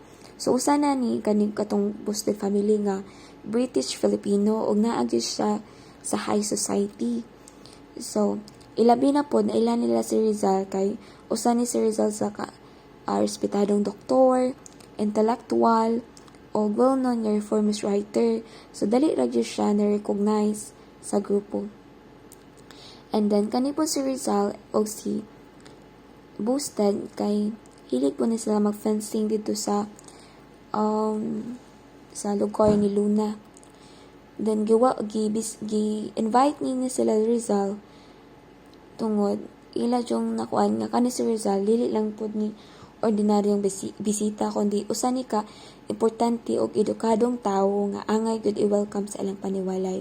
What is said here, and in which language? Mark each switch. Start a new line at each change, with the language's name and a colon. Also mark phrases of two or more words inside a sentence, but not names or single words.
Cebuano: So, usa na ni kaning katong Bosted family nga British-Filipino o naagi siya sa
English: high society.
Cebuano: So, ilabi na po na ilan nila si Rizal kay usa ni si Rizal sa respetadong doktor, intellectual, o well-known nga
English: reformist writer.
Cebuano: So, dali ra gyud siya na-recognize sa grupo.
English: And then,
Cebuano: kani po si Rizal o si Bosted kay hilig po ni sila mag-fencing dito sa lugar ni Luna. Then, gi-invite ni sila Rizal tungod ila yung nakuan nga kani si Rizal dili lang pud ni ordinaryong bisita kundi usa ni ka importante og edukadong tawo nga angay gud i-welcome sa ilang paniwalay.